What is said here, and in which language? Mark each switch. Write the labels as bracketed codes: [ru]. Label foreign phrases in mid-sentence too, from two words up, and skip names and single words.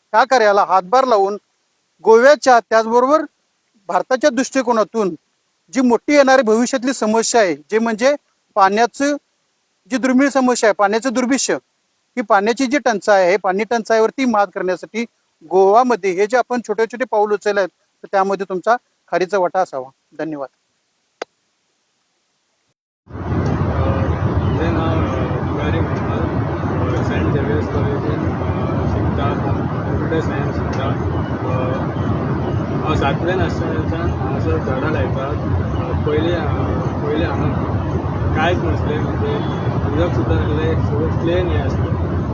[mr] मिळून ह्या कार्याला हातभार लावून गोव्याच्या त्याचबरोबर भारताच्या दृष्टिकोनातून जी मोठी येणारी भविष्यातली समस्या आहे जे म्हणजे पाण्याचं जी दुर्मिळ समस्या आहे, पाण्याचं दुर्भिक्ष्य, ही पाण्याची जी टंचाई आहे, पाणी टंचाईवरती मात करण्यासाठी गोवामध्ये हे जे आपण छोटे छोटे पाऊल उचलले आहेत तर त्यामध्ये तुमचा खारीचा वाटा असावा. धन्यवाद. माझे नाव पुजारी म्हणतात. [kok] सेंट झेवियर्स कॉलेजीत शिकता, [en] computer science [kok] शिकता. हांव 7वेन आसतनाच्यान हांगासर झाडां लायतात. पयलीं हांगा कांयच नासलें, म्हणजे उदक सुद्दां नासलें, सगळें प्लेन हें आसलें.